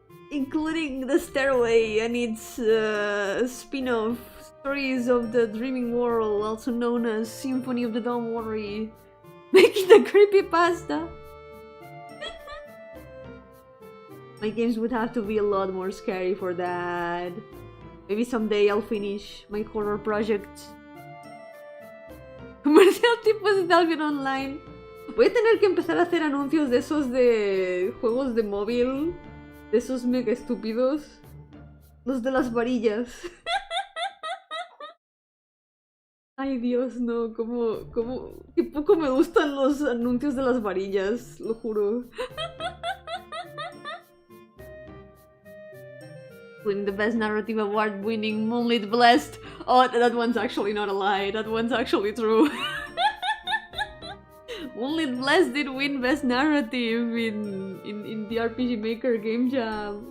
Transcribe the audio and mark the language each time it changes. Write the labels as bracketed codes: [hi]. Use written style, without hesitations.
[en] Including the Stairway and its spin-off Stories of the Dreaming World, also known as Symphony of the Don't Worry. Making the creepypasta. My games would have to be a lot more scary for that. Maybe someday I'll finish my horror project. [es] Comercial tipo de alguien online. Voy a tener que empezar a hacer anuncios de esos de juegos de móvil. De esos mega estúpidos. Los de las varillas. Ay Dios, no, qué poco me gustan los anuncios de las varillas, lo juro. [en] Winning the best narrative award winning Moonlit Blessed. Oh, that one's actually not a lie, that one's actually true. Moonlit Blessed did win best narrative in the RPG Maker game jam.